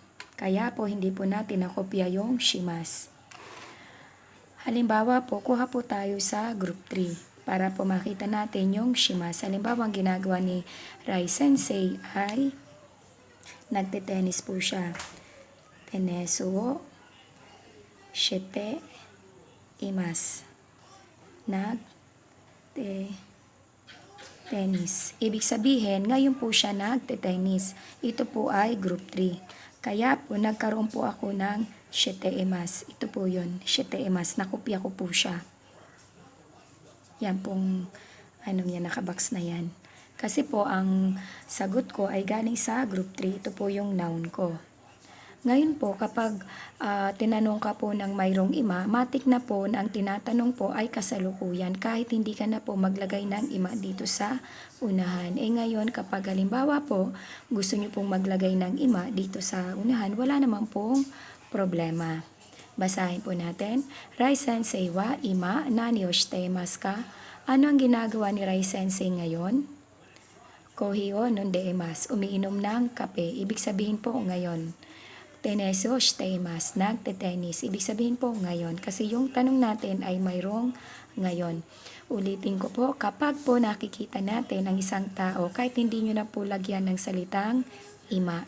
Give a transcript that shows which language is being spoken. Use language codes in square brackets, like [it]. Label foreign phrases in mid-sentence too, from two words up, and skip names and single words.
[tl] Kaya po hindi po natin nakopya yung shimas. Halimbawa po, kuha po tayo sa group 3 para po makita natin yung shimas. Halimbawa, ang ginagawa ni Rai Sensei ay nagte-tennis po siya. [ja] テニスをしています. [tl] Tennis. Ibig sabihin, ngayon po siya nagte-tennis. Ito po ay group 3. Kaya po, nagkaroon po ako ng [ja] しています. [tl] Ito po yun, [ja] しています. [tl] Nakopya ko po siya. Yan pong, nakabox na yan. Kasi po, ang sagot ko ay galing sa group 3. Ito po yung noun ko. Ngayon po, kapag tinanong ka po ng mayroong ima, matik na po na ang tinatanong po ay kasalukuyan kahit hindi ka na po maglagay ng ima dito sa unahan. Ngayon, kapag halimbawa po, gusto nyo pong maglagay ng ima dito sa unahan, wala naman pong problema. Basahin po natin. [ja] ライ先生は今何をしてますか? [tl] Ano ang ginagawa ni Rai Sensei ngayon? [ja] コーヒーを飲んでいます. [tl] Umiinom ng kape. Ibig sabihin po ngayon. [ja] テニスをしてます. [tl] Nagte-tennis. Ibig sabihin po ngayon. Kasi yung tanong natin ay mayroong ngayon. Ulitin ko po, kapag po nakikita natin ang isang tao, kahit hindi nyo na po lagyan ng salitang ima.